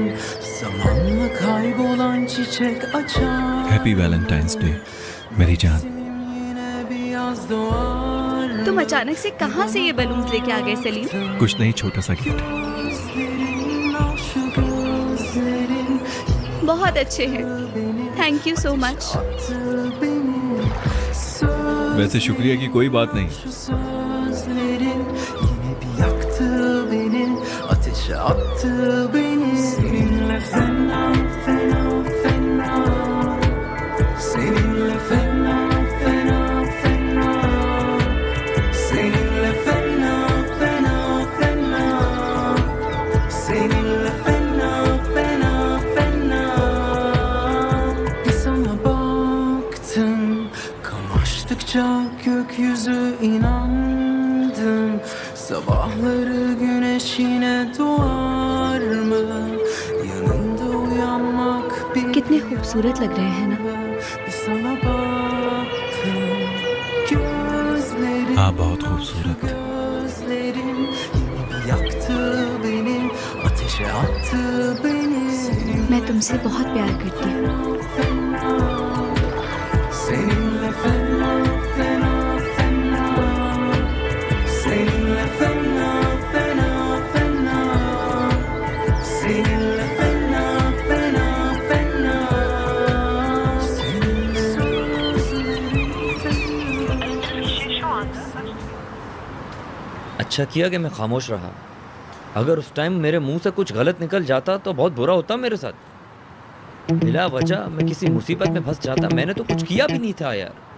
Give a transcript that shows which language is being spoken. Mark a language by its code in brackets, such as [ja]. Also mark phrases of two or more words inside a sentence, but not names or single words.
[tr] Zamanla kaybolan çiçek açar. [en] Happy Valentine's Day [hi] मेरी जान। [tr] Yine bir yaz doğar. [hi] तुम अचानक से कहाँ से ये बलून्स लेके आ गए सलीम? कुछ नहीं, छोटा सा गिफ्ट। [tr] Gözlerin, al şu gözlerin. [hi] बहुत अच्छे हैं, [en] Thank you so much. [tr] Attı beni. [hi] वैसे शुक्रिया की कोई बात नहीं। [tr] Şu sözlerin yine bir yaktı beni, ateşe attı beni. Seninle fena fena fena, seninle fena fena fena, seninle fena fena fena, seninle fena fena fena. Bir sana baktım, kamaştıkça gökyüzü inandım. Sabahları güneş yine doğar mı? Yanında uyanmak bir [hi] कितने खूबसूरत लग रहे हैं ना? [tr] bir sana baktım. Gözlerin, [hi] हाँ, बहुत खूबसूरत। [tr] gözlerin yine bir yaktı beni, ateşe attı beni. [hi] मैं तुमसे बहुत प्यार करती हूँ। [tr] Seninle fena fena fena, seninle fena fena fena, seninle fena fena fena, seninle [hi] अच्छा किया कि मैं खामोश रहा। अगर उस टाइम मेरे मुंह से कुछ गलत निकल जाता तो बहुत बुरा होता मेरे साथ। बिला वजह मैं किसी मुसीबत में फंस जाता। मैंने तो कुछ किया भी नहीं था यार।